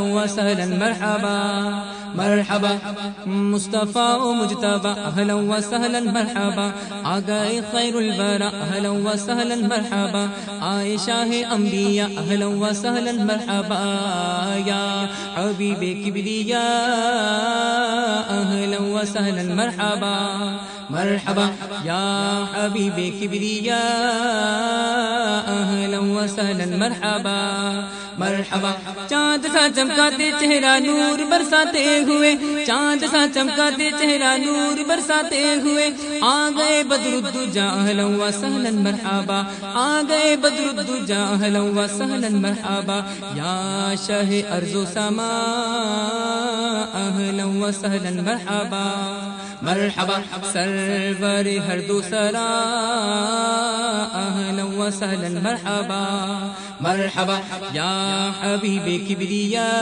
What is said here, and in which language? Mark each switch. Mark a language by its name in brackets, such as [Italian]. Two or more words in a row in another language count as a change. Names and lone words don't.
[Arabic] و سہلا مرحبا مرحبا مصطفیٰ و مجتبی اہلا و سہلا مرحبا آگئے خیر الورا اہلا و سہلا مرحبا [Urdu] آئے شاہ انبیاء [Arabic] اہلا و سہلا مرحبا یا حبیب کبریا اہلا و سہلا مرحبا مرحبا یا حبیب کبریا اہلا و سہلا مرحبا مرحبا [Urdu] چاند سا چمکاتے چہرہ نور برساتے ہوئے چاند سا چمکاتے چہرہ نور برساتے ہوئے آ گئے [Arabic] بدر الدجا اہلا و سہلا مرحبا [Urdu] آ گئے [Arabic] بدر الدجا اہلا و سہلا مرحبا یا شاہ ارض و سما اہلا و سہلا مرحبا مرحبا سرور ہر دوسرا اہلا و سہلا مرحبا مرحبا یا حبیب کبریا